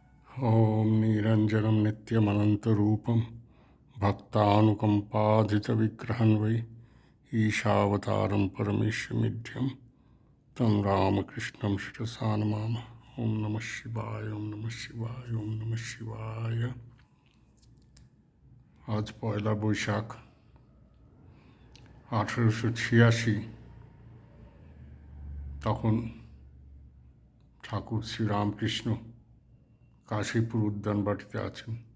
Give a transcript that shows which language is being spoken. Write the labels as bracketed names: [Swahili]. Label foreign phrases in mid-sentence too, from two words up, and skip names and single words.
[Sanskrit] ॐ निरञ्जनं नित्यमनन्तरूपं भक्तानुकम्पाधितविग्रहं वै ईशावतारं परमेश्वरमिड्यं तं रामकृष्णं शिरसा नमामः। ॐ नमः शिवाय, ॐ नमः शिवाय, ॐ नमः शिवाय। [Bangla] আজ পয়লা বৈশাখ 1886। তখন ঠাকুর শ্রীরামকৃষ্ণ কাশীপুর উদ্যানবাটিতে আছেন।